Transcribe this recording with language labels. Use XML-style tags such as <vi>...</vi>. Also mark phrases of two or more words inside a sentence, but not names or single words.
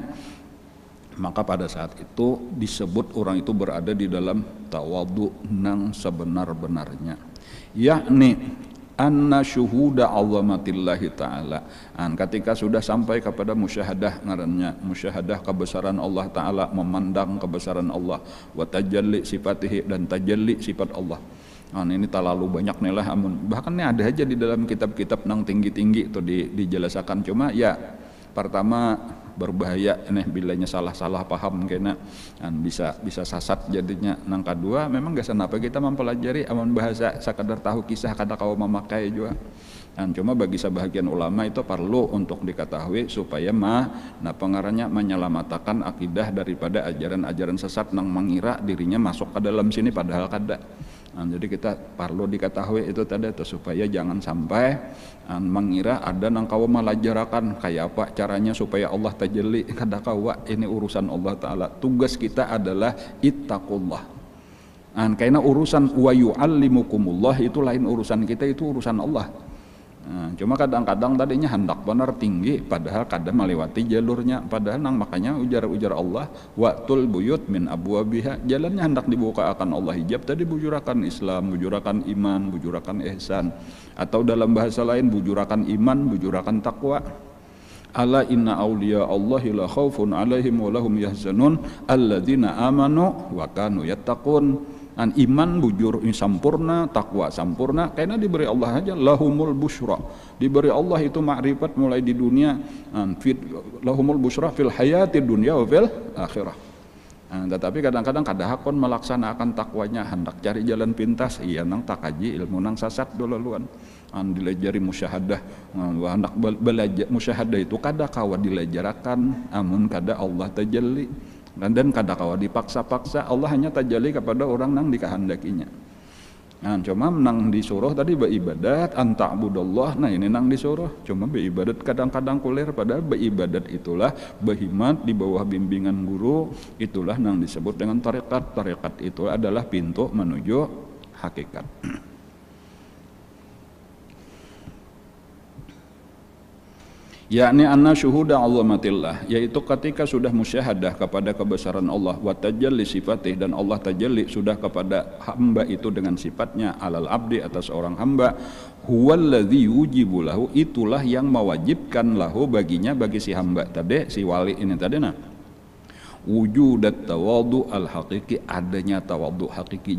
<bjn>Maka pada saat itu disebut orang itu berada di dalam tawadu nang sebenar-benarnya, yakni</bjn> <ar>أن شهود عظمة الله تعالى.</ar> <bjn>Ketika sudah sampai kepada musyahadah ngarannya, musyahadah kebesaran Allah Ta'ala, memandang kebesaran Allah,</bjn> <ar>وتجلي صفاته,</ar> <bjn>dan tajalli sifat Allah. Ini terlalu banyak nih lah, bahkan ini ada aja di dalam kitab-kitab nang tinggi-tinggi itu dijelaskan. Cuma ya pertama berbahaya nih bilanya salah paham kena bisa sasat jadinya. Nang kedua memang gak senapa kita mempelajari aman bahasa sekadar tahu kisah kada kau memakai juga. Cuma bagi sebahagian ulama itu perlu untuk diketahui supaya pengarangnya menyelamatkan akidah daripada ajaran-ajaran sesat yang mengira dirinya masuk ke dalam sini padahal kada. Jadi kita perlu diketahui itu tadi supaya jangan sampai mengira ada nang kawa malajarakan kayak apa caranya supaya Allah tajalli, kada kawa, ini urusan Allah Ta'ala. Tugas kita adalah ittaqullah. Karena urusan</bjn> <ar>ويعلمكم الله</ar> <bjn>itu lain urusan kita, itu urusan Allah. Cuma kadang-kadang tadinya hendak benar tinggi padahal kadang melewati jalurnya, padahal makanya ujar Allah</bjn> <ar>وأتوا البيوت من أبوابها,</ar> <bjn>jalannya hendak dibuka akan Allah hijab tadi, bujurakan Islam, bujurakan iman, bujurakan ihsan, atau dalam bahasa lain bujurakan iman, bujurakan takwa.</bjn> <ar>ألا إن أولياء الله لا خوف عليهم ولهم يحزنون الذين آمنوا وكانوا يتقون.</ar> <bjn>Iman bujur sampurna, takwa sampurna, karena diberi Allah aja</bjn> <ar>لهم البشرى,</ar> <bjn>diberi Allah itu makrifat mulai di dunia,</bjn> <ar>لهم البشرى في الحياة الدنيا وفي الآخرة.</ar> <bjn>Tetapi kadang-kadang kadahakon melaksanakan takwanya hendak cari jalan pintas, iya nang takaji ilmu nang sasat dolaluan. Dilajari musyahadah, hendak belajar musyahadah itu kada kawa dilajarakan, amun kada Allah tajalli. Dan kada kawa dipaksa-paksa, Allah hanya tajalli kepada orang nang dikehendakinya. Cuma nang disuruh tadi beribadat, anta'budallah, ini nang disuruh. Cuma beribadat kadang-kadang kulir, padahal beribadat itulah berhimat di bawah bimbingan guru, itulah nang disebut dengan tarekat. Tarekat itu adalah pintu menuju hakikat. Yakni</bjn> <ar>أن شهود عظمة الله,</ar> <bjn>yaitu ketika sudah musyahadah kepada kebesaran Allah,</bjn> <ar>وتجلي صفاته,</ar> <bjn>dan Allah tajalli sudah kepada hamba itu dengan sifatnya,</bjn> <ar>على العبد,</ar> <bjn>atas orang hamba,</bjn> <ar>هو الذي يوجب له,</ar> <bjn>itulah yang mewajibkan lahu baginya, bagi si hamba tadi, si wali ini tadi</bjn> <ar>وجود التواضع الحقيقي,</ar> <bjn>adanya tawadhu hakiki.</bjn>